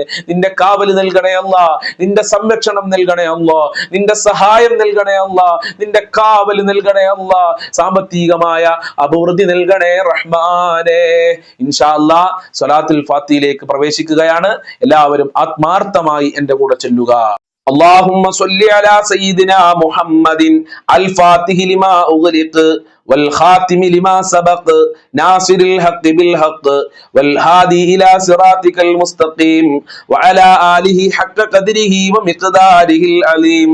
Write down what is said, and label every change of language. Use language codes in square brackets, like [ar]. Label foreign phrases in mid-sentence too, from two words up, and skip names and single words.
[ml] നിന്റെ കാവൽ നൽകണേ അല്ലാ, നിന്റെ സംരക്ഷണം നൽകണേ അല്ലാ, നിന്റെ സഹായം നൽകണേ അല്ലാ, നിന്റെ കാവൽ നൽകണേ അല്ലാ, സാമ്പത്തികമായ അഭിവൃദ്ധി നൽകണേ റഹ്മാനെ. [ar] إن شاء الله [ml] സ്വലാത്തുൽ ഫാത്തിഹയിലേക്ക് പ്രവേശിക്കുകയാണ്. എല്ലാവരും ആത്മാർത്ഥമായി എന്റെ കൂടെ ചൊല്ലുക. [ar] اللهم صل على سيدنا محمد الفاتح لما أغلق والخاتم لما سبق ناصر الحق بالحق والهادي إلى صراطك المستقيم وعلى آله حق قدره ومقداره العليم.